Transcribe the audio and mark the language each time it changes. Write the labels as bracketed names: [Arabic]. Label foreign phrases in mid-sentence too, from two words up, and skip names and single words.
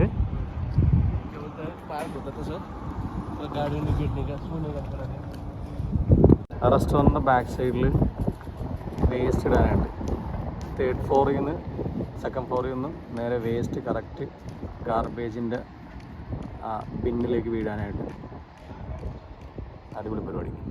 [Hindi] क्या बोलता है पार्क होता था सर पूरा गार्डन में बैठने का सोने का पूरा [Malayalam] റെസ്റ്റോറൻറ്റിൻ്റെ ബാക്ക് സൈഡിൽ വേസ്റ്റ് ഇടാനായിട്ട് 3rd ഫ്ലോറിൽ നിന്ന് 2nd ഫ്ലോറിൽ നിന്ന് നേരെ [English] waste correct [Malayalam] ഗാർബേജിൻ്റെ ബിന്നിലേക്ക് വീഴാനായിട്ട്. അടിപൊളി പരിപാടി.